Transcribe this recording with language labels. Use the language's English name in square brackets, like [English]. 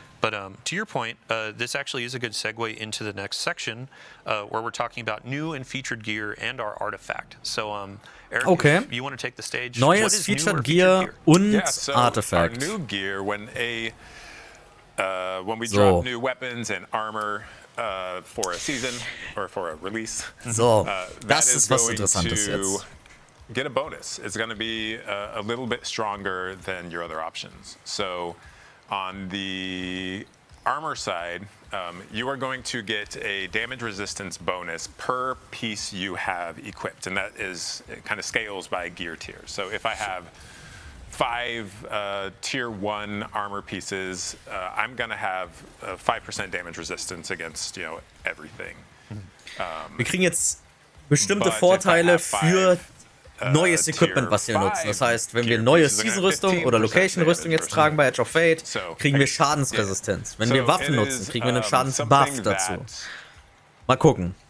[English] But to your point, this actually is a good segue into the next section where we're talking about new and featured gear and our artifact. So, Eric, if you want to take the stage. [German] Neues Featured Gear und Artifact. [English] Our new gear, when we drop new weapons and armor for a season or for a release, [German] so, das ist was Interessantes jetzt. [English] Get a bonus. It's going to be a little bit stronger than your other options. So, on the armor side, you are going to get a damage resistance bonus per piece you have equipped, and that is, it kind of scales by gear tier. So if I have 5 tier 1 armor pieces, I'm going to have 5% damage resistance against, everything. [German] Wir kriegen jetzt bestimmte Vorteile für neues Equipment, was wir nutzen. Das heißt, wenn wir neue Season-Rüstung oder Location-Rüstung jetzt tragen bei Edge of Fate, kriegen wir Schadensresistenz. Wenn wir Waffen nutzen, kriegen wir einen Schadensbuff dazu. Mal gucken.